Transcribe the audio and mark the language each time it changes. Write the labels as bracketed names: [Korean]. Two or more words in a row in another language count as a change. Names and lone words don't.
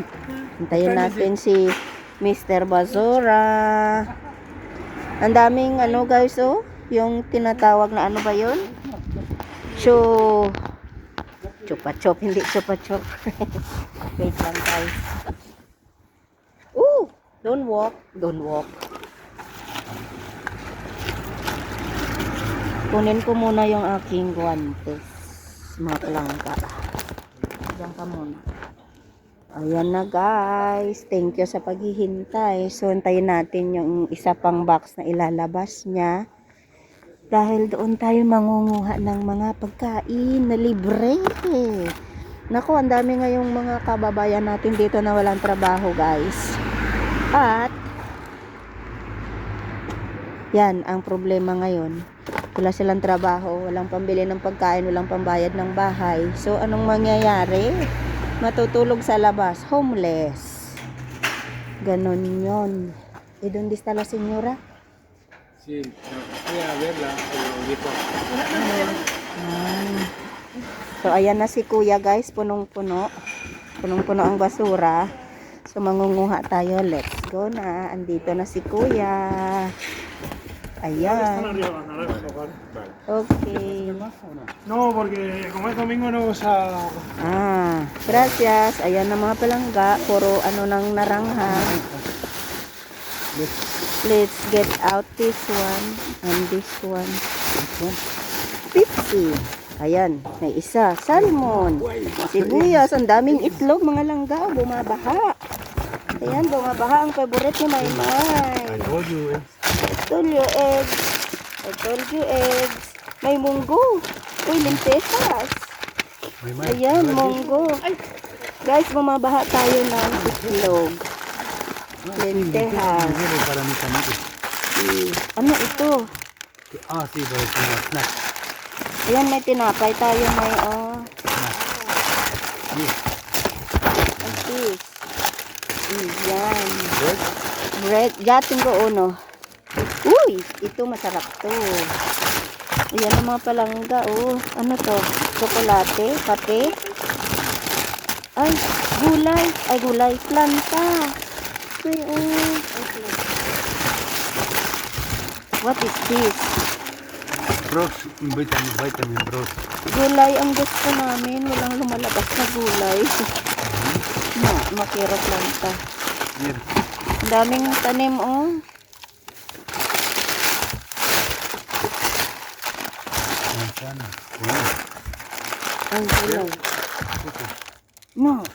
[Filipino] Hintayin natin si Mr. Basura. Ang daming ano guys, oh. Yung tinatawag na ano ba yun? Chupa chop, hindi chupa chop. Wait lang guys. [English] Ooh, don't walk. [Filipino] Kunin ko muna yung aking guantes, mga palangga. Diyan ka muna. Ayan na guys. [English] Thank you [Filipino] sa paghihintay. So, hintayin natin yung isa pang box na ilalabas niya. Dahil doon tayo mangunguha ng mga pagkain na libre. Naku, ang dami ngayong mga kababayan natin dito na walang trabaho guys. At, yan ang problema ngayon. Wala silang trabaho, walang pambili ng pagkain, walang pambayad ng bahay. So, anong mangyayari? Matutulog sa labas, homeless. Ganon yon. [Spanish] ¿Dónde está la señora? Sí, voy a verla, pero dito. [Filipino] So, ayan na si kuya guys, punong-puno. Punong-puno ang basura. So, mangunguha tayo. [English] Let's go [Filipino] na. Andito na si kuya. Ayan. Okay. [Spanish] No, porque como es domingo no vas a... Gracias. [Filipino] Ayan na mga palangga. Puro ano nang narangha. [English] Let's get out this one and this one. 50. [Filipino] Ayan, may isa. Salmon. Sibuyas. Ang daming itlog mga langga. Bumabaha. Ayan, bumabaha. Ang favorite ni Maymay. [English] I told you, eggs. I told you eggs. [Filipino] May munggo. Uy, lentejas. Ayan, munggo. Guys, bumabaha tayo ng itlog. Lentejas. [Spanish] para mis amigos. [Filipino] Ano ito? [Spanish] Sí, pero es una snack. [Filipino] Ayan, may tinapay tayo. May, cheese. Ayan. Bread. [Spanish] Ya, tengo uno. [Filipino] Uy, ito masarap to. Ayan ang mga palangga, oh. Ano to? Chocolate, kape. Ay, gulay. Ay, gulay. Planta. Uy, [English] oh. What is this? Bros, vitamin bros. [Filipino] Gulay ang gusto namin. Walang lumalabas na gulay. Makira planta. Mira. Ang daming tanim, oh. Manzana. Ay, gulay. No.